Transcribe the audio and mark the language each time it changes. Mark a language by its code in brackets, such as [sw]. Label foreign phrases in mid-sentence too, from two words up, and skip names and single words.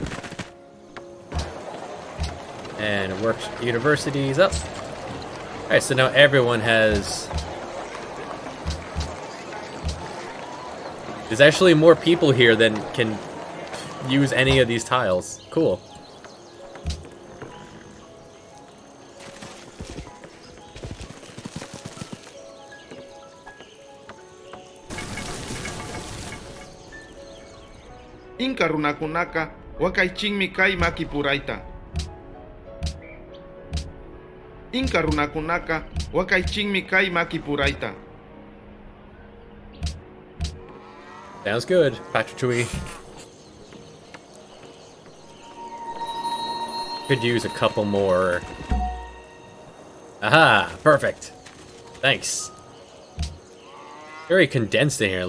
[en] And works universities up. Alright, so now everyone has... There's actually more people here than can use any of these tiles. Cool. [qu] Inka runakunaka wakaichinmi kay makipurayta. Inka runakunaka wakaichinmi kay makipurayta. [en] Sounds good, Patrick. Could use a couple more. Aha! Perfect. Thanks. Very condensed in here.